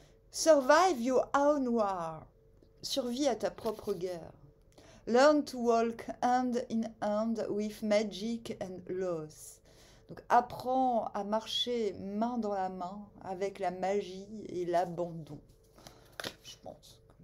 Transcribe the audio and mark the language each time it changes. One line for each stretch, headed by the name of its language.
English: Survive your own war.
French: Survie à ta propre guerre.
English: Learn to walk hand in hand with magic and loss.
French: Donc apprends à marcher main dans la main avec la magie et l'abandon. Je pense.